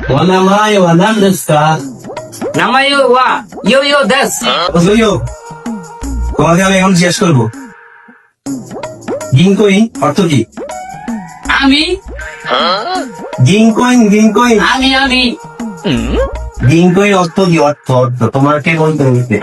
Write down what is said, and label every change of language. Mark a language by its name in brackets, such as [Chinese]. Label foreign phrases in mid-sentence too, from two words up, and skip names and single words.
[Japanese] お名前は何ですか？名前はヨーヨーです。 [Bangla] বুঝলিও তোমাকে আমি এখন জিজ্ঞেস করবো গিনকইন অর্থ কি? আমি গিনকইন আমি আমি গিনকইন অর্থ কি? অর্থ তোমাকে বলতে হবে।